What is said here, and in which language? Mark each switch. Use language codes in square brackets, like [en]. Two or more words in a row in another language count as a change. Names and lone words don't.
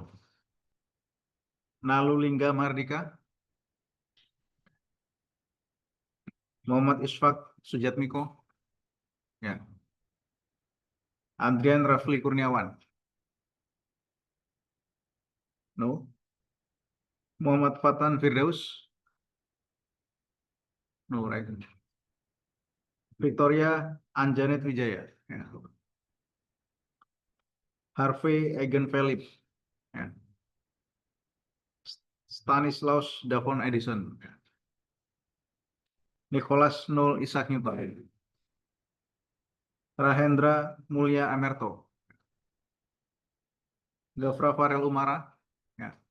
[id] Nalulingga Mardika, Muhammad Isfak Sujatmiko, ya. Adrian Rafli Kurniawan, no. Muhammad Fatan Firdaus, [en] no, right. [id] Victoria Anjanet Wijaya, ya. Harvey Egan Philip, ya. Stanislaus Davon Edison, ya. Nicholas Null Isaac Newton, Rahendra Mulia Amerto, Gafra Farel Umara, ya.